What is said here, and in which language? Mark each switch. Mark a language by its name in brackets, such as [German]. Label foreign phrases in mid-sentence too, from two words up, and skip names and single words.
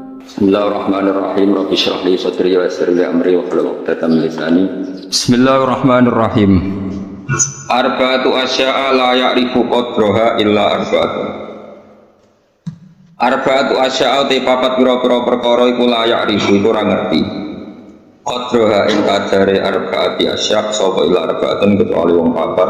[Arabic] بسم الله الرحمن الرحيم. رب اشرح لي صدري ويسر لي أمري واحلل عقدة من لساني. بسم الله الرحمن الرحيم. أربعة أشياء لا يعرف قدرها إلا أربعة. أربعة أشياء [Javanese] te papat pira-pira perkara iku [Arabic] لا يعرف [Javanese] iku ora ngerti. Qadraha ing kadare [Arabic] أربعة أشياء' [Javanese] sapa [Arabic] إلا أربعة [Javanese] kecuali wong papat.